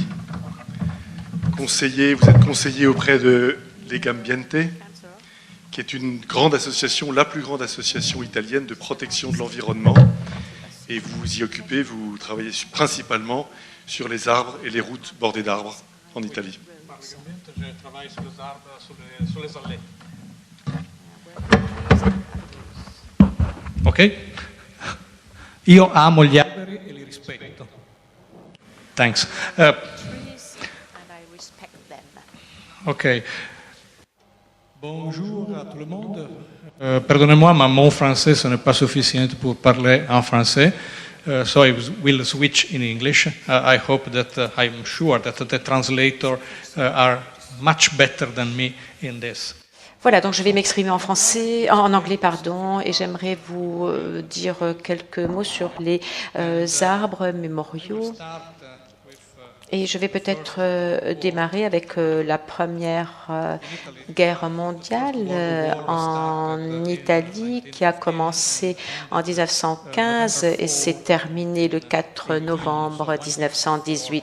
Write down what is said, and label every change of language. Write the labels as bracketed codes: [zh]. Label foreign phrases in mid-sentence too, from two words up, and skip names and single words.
[fr] Vous êtes conseiller auprès de Legambiente, qui est une grande association, la plus grande association italienne de protection de l'environnement. Et vous travaillez principalement sur les arbres et les routes bordées d'arbres en Italie. Je travaille sur les arbres, sur les allées. Ok? [it] Io amo gli alberi e li rispetto. [fr] Thanks. Ok. Bonjour à tout le monde. Pardonnez-moi, mais mon français ce n'est pas suffisant pour parler en français. [en] So I will switch in English. I hope that I'm sure that the translator are much better than me in this. [fr] Voilà, donc je vais m'exprimer en français, en anglais, pardon, et j'aimerais vous dire quelques mots sur les arbres mémoriaux. Et je vais peut-être démarrer avec la Première Guerre mondiale en Italie, qui a commencé en 1915 et s'est terminée le 4 novembre 1918.